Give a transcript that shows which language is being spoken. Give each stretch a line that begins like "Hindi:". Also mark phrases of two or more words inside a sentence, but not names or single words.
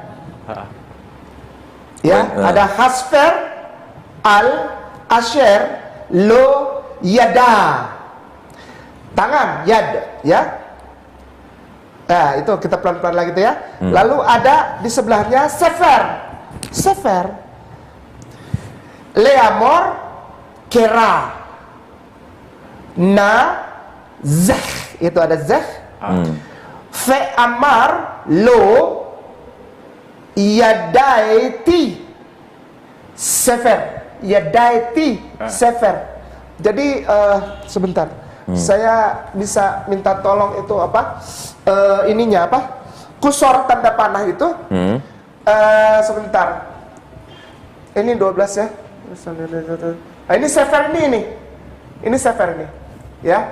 Indonesian: Ya, ada
Hebrew: הספר, על, אשר, לא, ידע.
Indonesian: Tangan, yad, ya. Nah, itu kita pelan-pelan lagi tuh ya. Lalu ada di sebelahnya sefer.
Hebrew: ספר. לאמור, קרא. נא, זה.
Indonesian: Itu ada zeh.
Hebrew: ואמר, לא, ידעתי ספר, ידעתי ספר.
Indonesian: Jadi sebentar, saya bisa minta tolong itu apa? Ininya apa? Kursor tanda panah itu. Sebentar. Ini 12 ya. Ini sefer ini. Ini sefer ini. Ya.